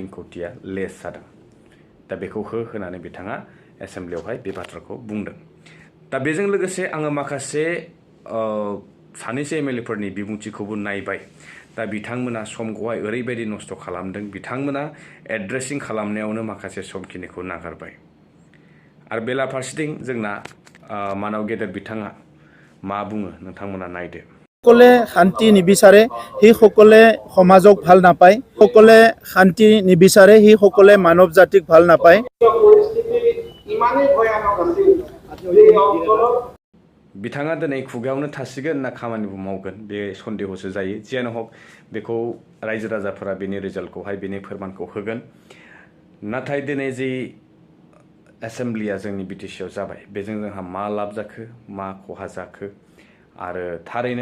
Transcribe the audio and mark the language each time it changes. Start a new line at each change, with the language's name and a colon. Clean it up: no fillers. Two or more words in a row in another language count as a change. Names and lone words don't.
Bodo: कोटिया लेस जादों दा बेखौ होनानै बिथाङा एसेम्ब्लियावहाय बे बाथ्राखौ बुंदों दा बेजों लोगोसे आङो माखासे सानैसो एमएलएफोरनि बिबुंथिखौबो नायबाय दा बिथांमोना समखौहाय ओरैबायदि नस्थ' खालामदों बिथांमोना एड्रेसिं खालामनायावनो माखासे समखिनिखौ नागारबाय आरो बेलाफारसेथिं जोंना मानाव गेदेर बिथाङा मा बुङो नोंथांमोना नायदो
Assamese: সকলে শান্তি নিবিচাৰে সেই সকলে সমাজক ভাল নাপায় সকলে শান্তি নিবিচাৰে সেই সকলে মানৱ জাতিক ভাল নাপায়
Bodo: बिथाङा दिनै खुगायावनो थासिगोन ना खामानिबो मावगोन बे सन्देहसो जायो जियानो हक बेखौ रायजो राजाफोरा बेनि रिजाल्टखौहाय बेनि फोरमानखौ होगोन नाथाय दिनै जि एसेम्ब्लिया जोंनि बिटिसिआव जाबाय बेजों जोंहा मा लाब जाखो मा खहा जाखो आरो थारैनो